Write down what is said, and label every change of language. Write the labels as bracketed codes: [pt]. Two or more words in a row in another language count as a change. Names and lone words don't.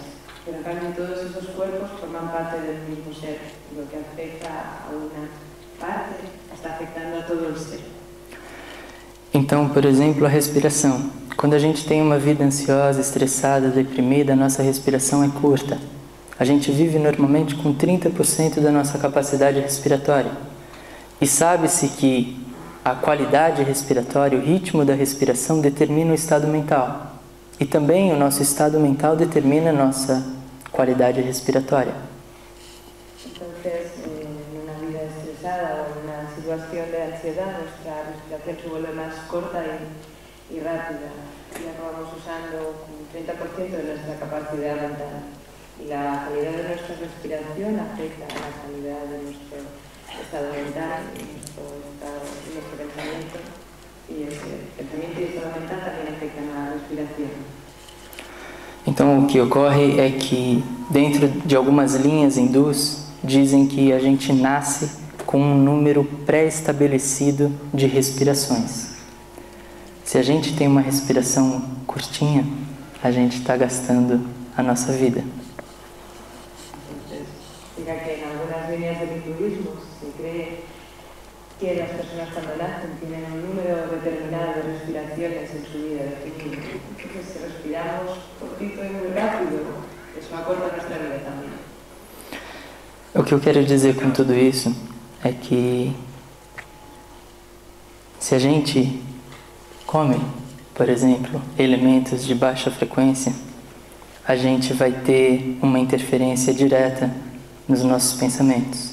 [es] Pero en cambio todos esos cuerpos forman parte del mismo ser. Lo que afecta a una parte está afectando a todo el ser. [pt] Então, por exemplo, a respiração. Quando a gente tem uma vida ansiosa, estressada, deprimida, a nossa respiração é curta. A gente vive normalmente com 30% da nossa capacidade respiratória. E sabe-se que a qualidade respiratória, o ritmo da respiração determina o estado mental. E também o nosso estado mental determina a nossa qualidade respiratória. [es] Entonces, en una vida estresada o en una situación de ansiedad, nuestra respiración se vuelve más corta y rápida. Y acabamos usando un 30% de nuestra capacidad mental. Y la calidad de nuestra respiración afecta a la calidad de nuestro estado mental, nuestro pensamiento. Y ese pensamiento y estado mental también afectan a la respiración. [pt] Então, o que ocorre é que, dentro de algumas linhas hindus, dizem que a gente nasce com um número pré-estabelecido de respirações. Se a gente tem uma respiração curtinha, a gente está gastando a nossa vida. [es] Diga que en algunas líneas del hinduismo se cree que las personas cuando nacen tienen un número determinado de respiraciones en su vida definido. Entonces, si respiramos cortito y muy rápido, eso acorta nuestra vida también. [pt] O que eu quero dizer com tudo isso é que se a gente come, por exemplo, elementos de baixa frequência, a gente vai ter uma interferência direta nos nossos pensamentos.